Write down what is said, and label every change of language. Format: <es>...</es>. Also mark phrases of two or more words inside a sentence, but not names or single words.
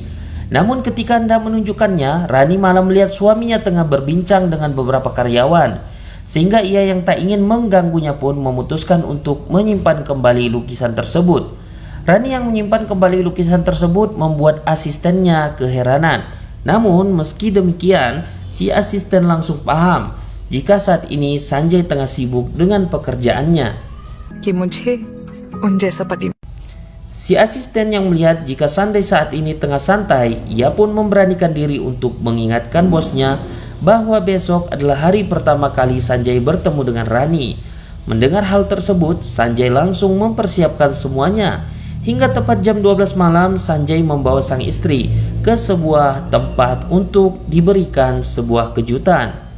<id>Namun ketika hendak menunjukkannya, Rani malah melihat suaminya tengah berbincang dengan beberapa karyawan, sehingga ia yang tak ingin mengganggunya pun memutuskan untuk menyimpan kembali lukisan tersebut. Rani yang menyimpan kembali lukisan tersebut membuat asistennya keheranan. Namun meski demikian, si asisten langsung paham jika saat ini Sanjay tengah sibuk dengan pekerjaannya.</id> <hi>कि मुझे उन जैसा पति</hi> <id>Si asisten yang melihat jika Sanjay saat ini tengah santai, ia pun memberanikan diri untuk mengingatkan bosnya bahwa besok adalah hari pertama kali Sanjay bertemu dengan Rani. Mendengar hal tersebut, Sanjay langsung mempersiapkan semuanya. Hingga tepat jam 12 malam, Sanjay membawa sang istri ke sebuah tempat untuk diberikan sebuah kejutan.</id>